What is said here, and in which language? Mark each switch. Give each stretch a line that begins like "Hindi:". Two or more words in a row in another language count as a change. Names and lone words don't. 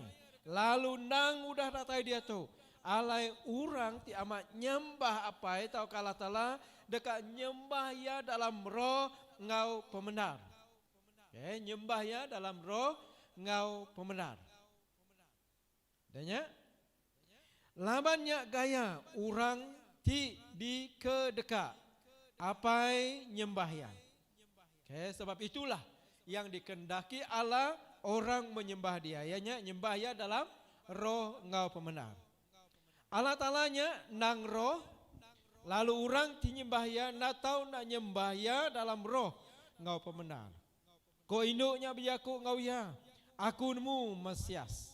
Iban: Lalu nang udah datai dia tu. Alai orang ti amat nyembah apa tau kala tala dekat nyembah ya dalam roh ngau pemenar. Nyembah ya dalam roh ngau pemenar. Danya labannya gaya orang ti di kedekat apai nyembahnya.
Malay: Sebab itulah yang dikendaki Allah orang menyembah dia.
Iban: Ianya nyembah ya dalam roh ngau pemenar. Allah Ta'alanya nang roh lalu orang ti nyembah ya nak tahu nak nyembah ya dalam roh ngau pemenar. Ko induknya biaku ngau ya. Aku nemu Mesias.